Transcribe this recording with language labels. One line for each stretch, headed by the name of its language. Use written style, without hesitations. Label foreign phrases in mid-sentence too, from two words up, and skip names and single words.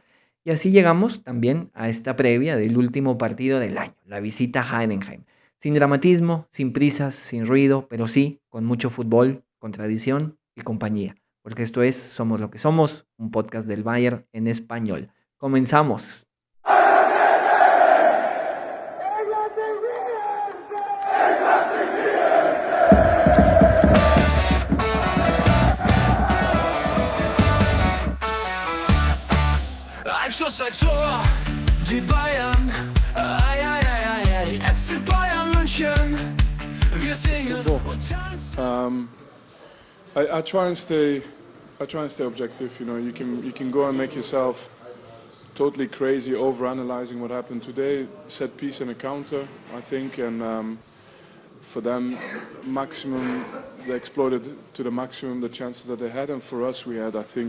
Spanish: Y así llegamos también a esta previa del último partido del año, la visita a Heidenheim. Sin dramatismo, sin prisas, sin ruido, pero sí con mucho fútbol, con tradición y compañía, porque esto es Somos lo que somos, un podcast del Bayern en español. Comenzamos.
German: Ein Schuss, ein Tor, die Bayern. Ei, ei, ei, ei, ei. FC Bayern München. Wir singen und tanzen.
English: I try and stay objective. You know, you can go and make yourself totally crazy over analyzing what happened today. Set piece and a counter, I think, and for them, maximum they exploited to the maximum the chances that they had, and for us, we had, I think.